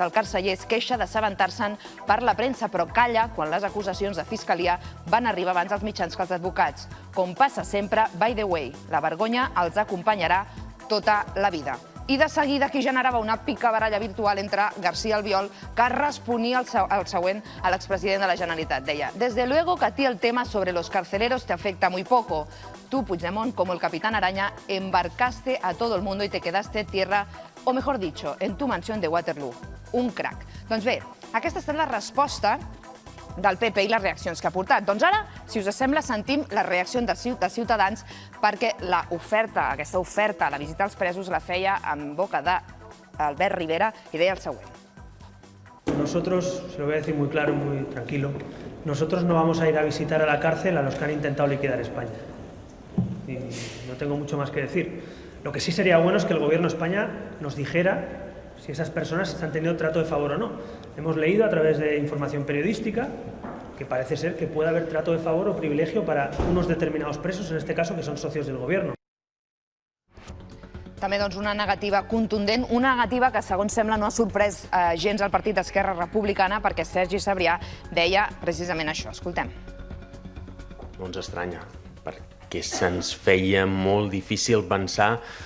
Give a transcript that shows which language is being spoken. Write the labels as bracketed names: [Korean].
[Catalan] El carceller es queixa d'assabentar-se'n per la premsa, però calla quan les acusacions de fiscalia van arribar abans als mitjans que els advocats. Com passa sempre, [English] by the way, [Catalan] la vergonya els acompanyarà tota la vida. I de seguida aquí generava una picabaralla virtual entre García Albiol, que responia al següent a l'expresident de la Generalitat. [Spanish] Deia: desde luego que a ti el tema sobre los carceleros te afecta muy poco. Tú, Puigdemont, como el Capitán Araña, embarcaste a todo el mundo y te quedaste tierra, o mejor dicho, en tu mansión de Waterloo. [Catalan] Un crack. Doncs bé, aquesta ha estat la resposta del PP i les reaccions que ha portat. Doncs ara, si us sembla, sentim les reaccions de Ciutadans perquè aquesta oferta a la visita als presos la feia en boca d'Albert Rivera i deia el següent. [Spanish] Nosotros, se lo voy a decir muy claro, muy tranquilo, nosotros no vamos a ir a visitar a la cárcel a los que han intentado liquidar España. Y no tengo mucho más que decir. Lo que sí sería bueno es que el Gobierno de España nos dijera si esas personas están teniendo trato de favor o no. Hemos leído a través de información periodística que parece ser que puede haber trato de favor o privilegio para unos determinados presos, en este caso, que son socios del Gobierno. [Catalan] També una negativa contundent, una negativa que, segons sembla, no ha sorprès gens al partit d'Esquerra Republicana, perquè Sergi Sabrià deia precisament això. Escoltem. No ens estranya, perquè se'ns feia molt difícil pensar